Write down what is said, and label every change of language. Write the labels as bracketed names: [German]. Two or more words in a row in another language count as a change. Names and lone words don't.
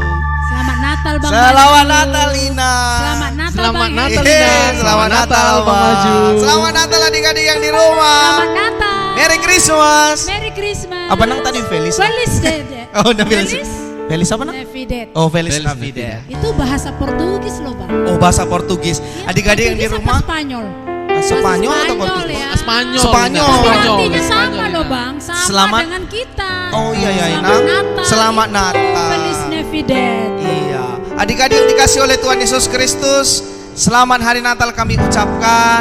[Indonesian] Selamat Natal Bang. Selamat Natal Lina. Selamat Natal Selamat Bang. Natal Lina. Selamat Natal Bang Maju. Selamat Natal adik-adik yang di rumah. Selamat Natal. [English] Merry Christmas. Merry Christmas. [Indonesian] Apa nang tadi Feliz? [Spanish] Feliz Day. [Indonesian] Oh, Feliz. Feliz apa nang? Navidad. Oh, Feliz Feliz Navidad. Itu bahasa Portugis loh Bang. Oh, bahasa Portugis. Iya, Adik-adik yang di Portugis apa rumah Spanyol. Spanyol atau Spanyol Portugis? ya. Spanyol. Spanyol. Tapi Spanyol. artinya sama Spanyol, loh ya. Bang. Sama Selamat. dengan kita. Oh iya ya, Selamat Inang. Natal. Selamat Natal. [Spanish] Feliz Navidad. [Indonesian] Iya, adik-adik yang dikasih oleh Tuhan Yesus Kristus, selamat Hari Natal kami ucapkan.